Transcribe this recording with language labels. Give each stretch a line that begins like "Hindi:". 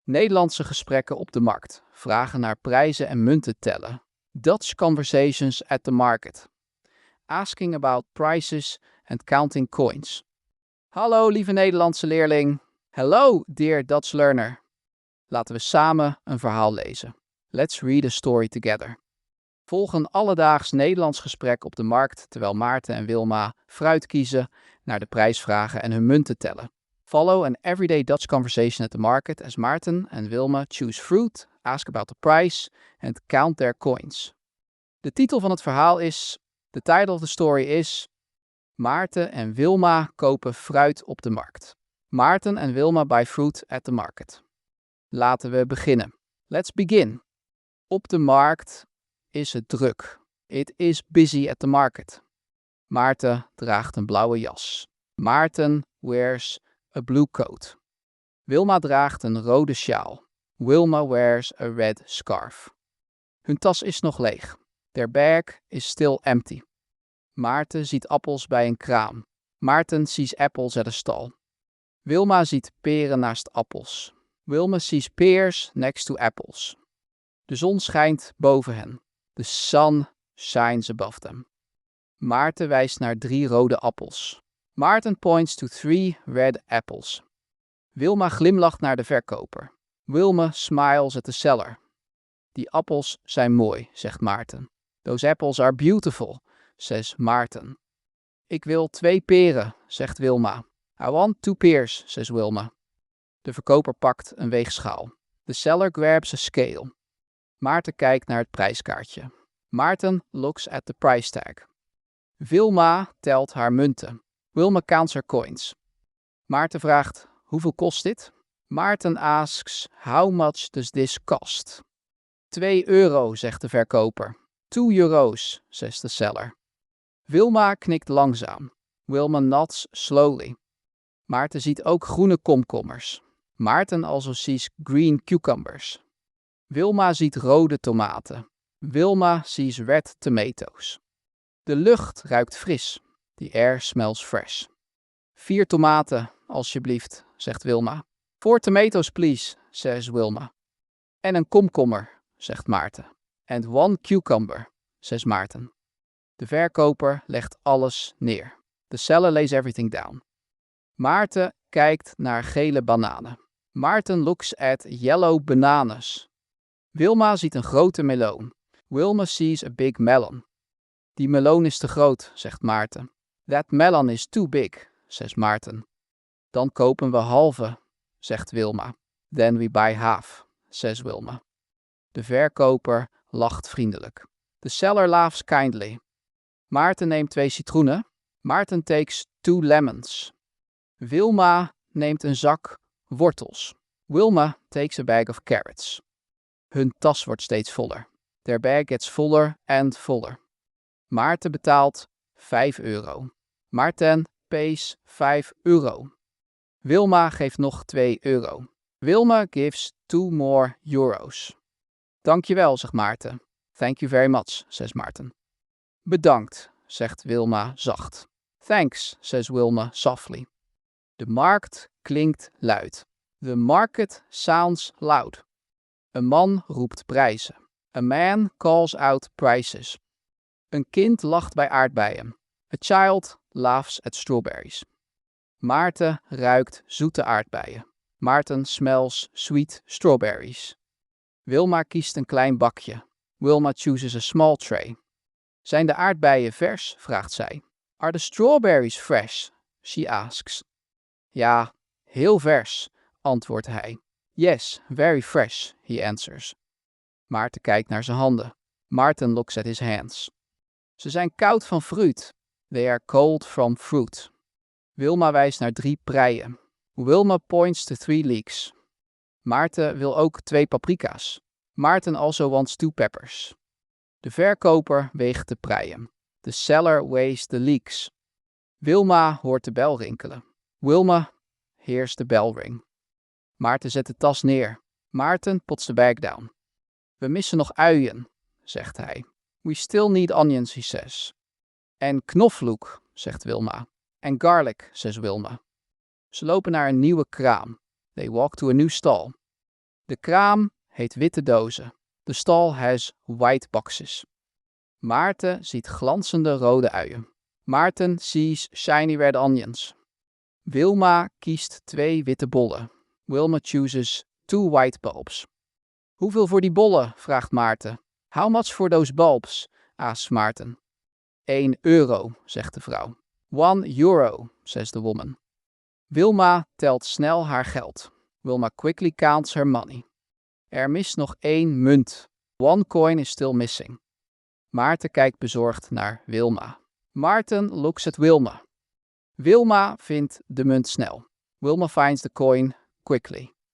Dutch: Nederlandse gesprekken op de markt. Vragen naar prijzen en munten tellen.
English: Dutch conversations at the market. Asking about prices and counting coins.
Dutch: Hallo lieve Nederlandse leerling.
English: Hello dear Dutch learner.
Dutch: Laten we samen een verhaal lezen.
English: Let's read a story together.
Dutch: Volg een alledaags Nederlands gesprek op de markt terwijl Maarten en Wilma fruit kiezen, naar de prijs vragen en hun munten tellen.
English: Follow an everyday Dutch conversation at the market as Maarten and Wilma choose fruit, ask about the price and count their coins.
Dutch: De titel van het verhaal is,
English: the title of the story is,
Dutch: Maarten en Wilma kopen fruit op de markt.
English: Maarten en Wilma buy fruit at the market.
Dutch: Laten we beginnen.
English: Let's begin.
Dutch: Op de markt is het druk.
English: It is busy at the market.
Dutch: Maarten draagt een blauwe jas.
English: Maarten wears a blue coat.
Dutch: Wilma draagt een rode sjaal.
English: Wilma wears a red scarf.
Dutch: Hun tas is nog leeg.
English: Their bag is still empty.
Dutch: Maarten ziet appels bij een kraam.
English: Maarten sees apples at a stall.
Dutch: Wilma ziet peren naast appels.
English: Wilma sees pears next to apples.
Dutch: De zon schijnt boven hen.
English: The sun shines above them.
Dutch: Maarten wijst naar 3 rode appels.
English: Maarten points to 3 red apples.
Dutch: Wilma glimlacht naar de verkoper.
English: Wilma smiles at the seller.
Dutch: Die appels zijn mooi, zegt Maarten.
English: Those apples are beautiful, says Maarten.
Dutch: Ik wil 2 peren, zegt Wilma.
English: I want 2 pears, says Wilma.
Dutch: De verkoper pakt een weegschaal.
English: The seller grabs a scale.
Dutch: Maarten kijkt naar het prijskaartje.
English: Maarten looks at the price tag.
Dutch: Wilma telt haar munten.
English: Wilma counts her coins.
Dutch: Maarten vraagt, hoeveel kost dit?
English: Maarten asks, how much does this cost?
Dutch: 2 euro, zegt de verkoper.
English: 2 euro's, says the seller.
Dutch: Wilma knikt langzaam.
English: Wilma nods slowly.
Dutch: Maarten ziet ook groene komkommers.
English: Maarten also sees green cucumbers.
Dutch: Wilma ziet rode tomaten.
English: Wilma sees red tomatoes.
Dutch: De lucht ruikt fris.
English: The air smells fresh.
Dutch: 4 tomaten, alsjeblieft, zegt Wilma.
English: 4 tomatoes, please, says Wilma.
Dutch: En een komkommer, zegt Maarten.
English: And 1 cucumber, says Maarten.
Dutch: De verkoper legt alles neer.
English: The seller lays everything down.
Dutch: Maarten kijkt naar gele bananen.
English: Maarten looks at yellow bananas.
Dutch: Wilma ziet een grote meloen.
English: Wilma sees a big melon.
Dutch: Die meloen is te groot, zegt Maarten.
English: That melon is too big, says Maarten.
Dutch: Dan kopen we halve, zegt Wilma.
English: Then we buy half, says Wilma.
Dutch: De verkoper lacht vriendelijk.
English: The seller laughs kindly.
Dutch: Maarten neemt 2 citroenen.
English: Maarten takes 2 lemons.
Dutch: Wilma neemt een zak wortels.
English: Wilma takes a bag of carrots.
Dutch: Hun tas wordt steeds voller.
English: Their bag gets fuller and fuller.
Dutch: Maarten betaalt 5 euro.
English: Maarten pays 5 euro.
Dutch: Wilma geeft nog 2 euro.
English: Wilma gives 2 more euros.
Dutch: Dankjewel, zegt Maarten.
English: Thank you very much, says Maarten.
Dutch: Bedankt, zegt Wilma zacht.
English: Thanks, says Wilma softly.
Dutch: De markt klinkt luid.
English: The market sounds loud.
Dutch: Een man roept prijzen.
English: A man calls out prices.
Dutch: Een kind lacht bij aardbeien.
English: A child laughs at strawberries.
Dutch: Maarten ruikt zoete aardbeien.
English: Maarten smells sweet strawberries.
Dutch: Wilma kiest een klein bakje.
English: Wilma chooses a small tray.
Dutch: Zijn de aardbeien vers? Vraagt zij.
English: Are the strawberries fresh? She asks.
Dutch: Ja, heel vers, antwoordt hij.
English: Yes, very fresh, he answers.
Dutch: Maarten kijkt naar zijn handen.
English: Maarten looks at his hands.
Dutch: Ze zijn koud van fruit.
English: They are cold from fruit.
Dutch: Wilma wijst naar 3 preien.
English: Wilma points to 3 leeks.
Dutch: Maarten wil ook 2 paprika's.
English: Maarten also wants 2 peppers.
Dutch: De verkoper weegt de preien.
English: The seller weighs the leeks.
Dutch: Wilma hoort de bel rinkelen.
English: Wilma hears the bell ring.
Dutch: Maarten zet de tas neer.
English: Maarten puts the bag down.
Dutch: We missen nog uien, zegt hij.
English: We still need onions, he says.
Dutch: En knoflook, zegt Wilma.
English: And garlic, says Wilma.
Dutch: Ze lopen naar een nieuwe kraam.
English: They walk to a new stall.
Dutch: De kraam heet witte dozen.
English: The stall has white boxes.
Dutch: Maarten ziet glanzende rode uien.
English: Maarten sees shiny red onions.
Dutch: Wilma kiest 2 witte bollen.
English: Wilma chooses 2 white bulbs.
Dutch: Hoeveel voor die bollen? Vraagt Maarten.
English: How much for those bulbs? Asks Maarten.
Dutch: €1, zegt de vrouw.
English: €1, says the woman.
Dutch: Wilma telt snel haar geld.
English: Wilma quickly counts her money.
Dutch: Er mist nog 1 munt.
English: 1 coin is still missing.
Dutch: Maarten kijkt bezorgd naar Wilma.
English: Maarten looks at Wilma.
Dutch: Wilma vindt de munt snel.
English: Wilma finds the coin quickly.